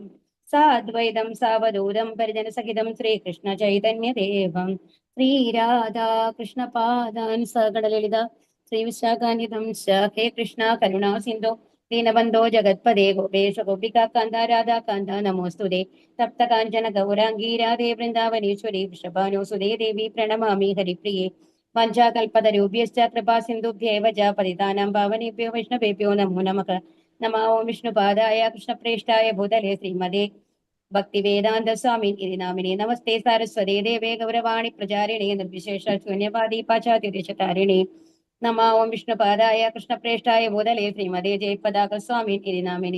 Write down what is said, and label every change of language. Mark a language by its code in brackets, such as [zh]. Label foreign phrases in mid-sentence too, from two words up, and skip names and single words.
[sa] സാദ്വൈതം സാവധൂതം പരിജനസഹിതം ശ്രീകൃഷ്ണ ചൈതന്യദേവം ശ്രീരാധാ കൃഷ്ണപാദാൻ സഗണലളിത ശ്രീവിശാഖാന്വിതം ഹേ കൃഷ്ണ കരുണാ സിന്ധോ ദീനബന്ധോ ജഗത്പദേ ഗോപേശ ഗോപികാ കാന്ത രാധാ കാന്ത നമോസ്തുതേ തപ്ത കാഞ്ചന ഗൗരാംഗീ രാധേ വൃന്ദാവനേശ്വരി വൃഷഭാനുസുതേ ദേവി പ്രണമാമി ഹരിപ്രിയേ വാഞ്ചാകൽപതരൂപ്യശ്ച കൃപാ സിന്ധുഭ്യേവ ച പതിതാനാം പാവനേഭ്യോ വൈഷ്ണവേഭ്യോ നമോ നമഃ. നമോ വിഷ്ണുപാദായ കൃഷ്ണപ്രേഷ്ഠായ ഭൂതലേ ശ്രീമതേ ഭക്തിവേദാന്ത സ്വാമി ഇതി നാമിനെ. നമസ്തേ സാരസ്വതേ ദേവേ ഗൗരവാണി പ്രചാരിണേ നിർവിശേഷ ശൂന്യവാദി പാശ്ചാത്യദേശതാരിണേ. നമോ വിഷ്ണുപാദായ കൃഷ്ണപ്രേഷ്ഠായ ഭൂതലേ ശ്രീമതേ ജയപതാക സ്വാമി ഇതി നാമിനെ.